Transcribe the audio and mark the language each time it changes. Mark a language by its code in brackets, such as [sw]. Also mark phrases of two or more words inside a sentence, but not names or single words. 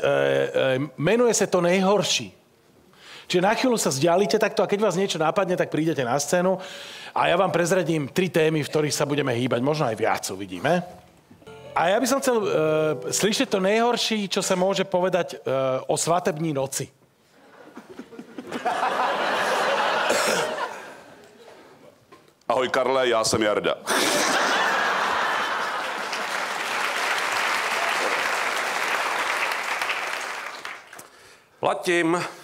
[sk] Menuje sa to Nejhorší. Čiže na chvíľu sa vzdialite takto a keď vás niečo napadne, tak prídete na scénu a ja vám prezradím 3 témy, v ktorých sa budeme hýbať. Možno aj viac, uvidíme. A ja by som chcel slyšieť to nejhorší, čo sa môže povedať o [cs] svatební noci. Ahoj Karle, já jsem Jarda. Platím.